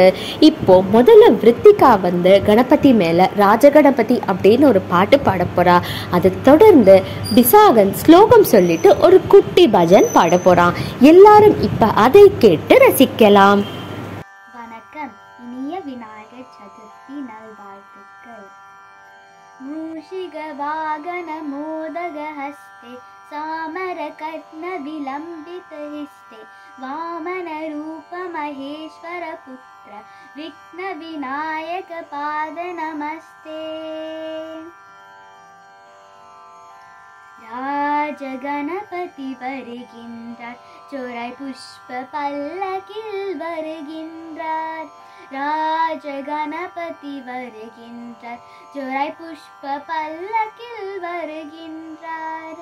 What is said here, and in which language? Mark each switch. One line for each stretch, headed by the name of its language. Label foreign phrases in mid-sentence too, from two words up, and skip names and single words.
Tamil: இப்போ முதல்ல விருத்திகா கணபதி மேலே ராஜகணபதி அப்படின்னு ஒரு பாட்டு பாட போகிறா. அதை தொடர்ந்து விசாகன் ஸ்லோகம் சொல்லிட்டு ஒரு குட்டி பஜன் பாட போகிறான். எல்லாரும் இப்போ அதை கேட்டு ரசிக்கலாம். வணக்கம். இனிய விநாயகர் சதுர்த்தி நல்வாழ்த்துக்கள்.
Sanskrit: मूषिकवागन मोदगहस्ते सामरकर्णविलम्बितहिस्ते वामनरूपमहेश्वरपुत्र विघ्नविनायकपादनमस्ते.
Tamil: ராஜகணபதி வருகின்றார் சோரை புஷ்ப பல்லக்கில் வருகின்றார். ராஜகணபதி வருகின்றார் ஜோரை புஷ்ப பல்லக்கில் வருகின்றார்.